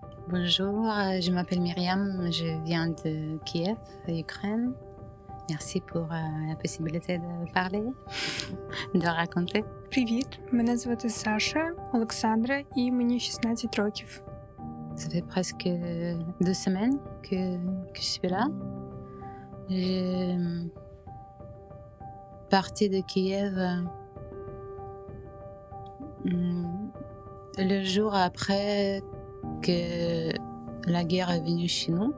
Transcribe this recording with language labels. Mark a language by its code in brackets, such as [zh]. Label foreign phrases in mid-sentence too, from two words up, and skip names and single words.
[fr] Bonjour, je m'appelle Myriam, je viens de Kiev, Ukraine. Merci pour la possibilité de parler, de raconter. [uk] Привіт, мене звати Саша Олександра і мені 16 років. [fr] Ça fait presque 2 semaines que je suis là. Je parti de Kiev le jour après que la guerre est venue chez nous.